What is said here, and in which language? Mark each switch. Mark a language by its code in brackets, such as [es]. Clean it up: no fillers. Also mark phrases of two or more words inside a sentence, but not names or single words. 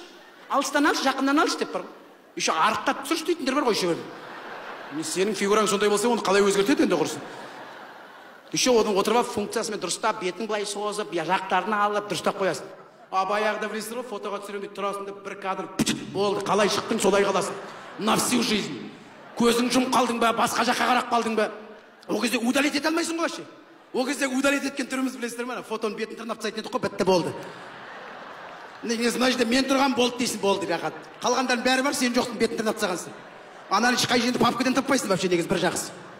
[kk] Алыстан алшы, жақыннан алшы деп бар ғой. Еще арықтап түсірші дейтіндер бар ғой, еще бір. Сенің фигураң сондай болса, оны қалай өзгертеді енді құрсын. Еще оның отырып алып функциясымен дұрыстап, бетін былай созып, жақтарын алып, дұрыстап қоясың. Баяғыда білесіздер ғой, фотоға түсіремін деп тұрасың деп бір кадр болды, қалай шықтың, солай қаласың. [ru] На всю жизнь. [kk] Көзің жұмып қалдың ба, басқа жаққа қарап қалдың ба? Ол кезде удалить ете алмайсың ғой вообще. Ол кезде удалить еткен түріміз білесіздер ме? Фотоның бетін тырнап тастайтын едік қой, бітті болды. Мына жерде мен тұрған болды дейсің, болды рахат. Қалғандардың бәрі бар, сен жоқтың бетін тырнап тастағансың. Ананы ешқай жерде папкадан таппайсың вообще, негізі бір жақсы.